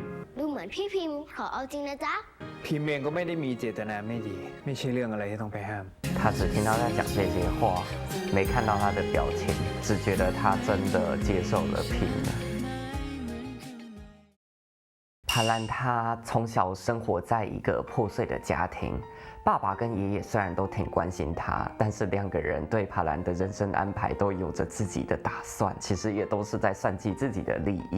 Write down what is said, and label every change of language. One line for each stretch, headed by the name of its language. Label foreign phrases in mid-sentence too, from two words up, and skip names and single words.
Thai: ดูเหมือนพี่พิมพ์ขอเอาจริงนะจ๊ะ พิมพ์เองก็ไม่ได้มีเจตนาไม่ดี ไม่ใช่เรื่องอะไรที่ต้องไปห้าม
Chinese: 他只听到他讲这些话，没看到他的表情，只觉得他真的接受了平了。帕兰他从小生活在一个破碎的家庭，爸爸跟爷爷虽然都挺关心他，但是2个人对帕兰的人生安排都有着自己的打算，其实也都是在算计自己的利益。